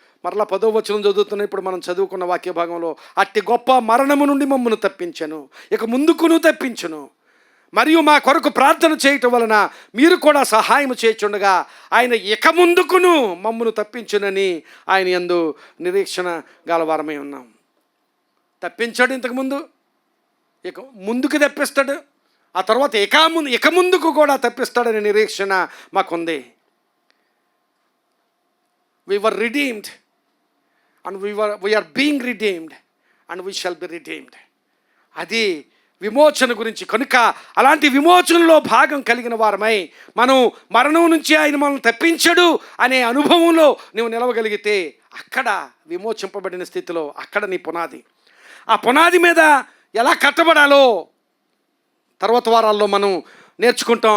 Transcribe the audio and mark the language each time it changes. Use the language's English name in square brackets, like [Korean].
[Telugu] మరలా 10వ వచనం చదువుతున్న ఇప్పుడు మనం చదువుకున్న వాక్య భాగంలో, అట్టి గొప్ప మరణము నుండి మమ్మను తప్పించను, ఇక ముందుకును తప్పించును, మరియు మా కొరకు ప్రార్థన చేయటం వలన మీరు కూడా సహాయం చేయుచుండగా ఆయన ఇక ముందుకును మమ్మను తప్పించునని ఆయన యందు నిరీక్షణ గలవారమై ఉన్నాం. తప్పించాడు ఇంతకుముందు, ఇక ముందుకు తప్పిస్తాడు. ఆ తర్వాత ఇక ముందుకు కూడా తప్పిస్తాడనే నిరీక్షణ మాకుంది. [English] We were redeemed and we are being redeemed and we shall be redeemed. [Telugu] అది విమోచన గురించి. కనుక అలాంటి విమోచనలో భాగం కలిగిన వారమై మనం మరణం నుంచి ఆయన మనల్ని తప్పించడు అనే అనుభవంలో నువ్వు నిలవగలిగితే అక్కడ విమోచింపబడిన స్థితిలో అక్కడ నీ పునాది. ఆ పునాది మీద ఎలా కట్టబడాలో తర్వాత వారాల్లో మనం నేర్చుకుంటాం.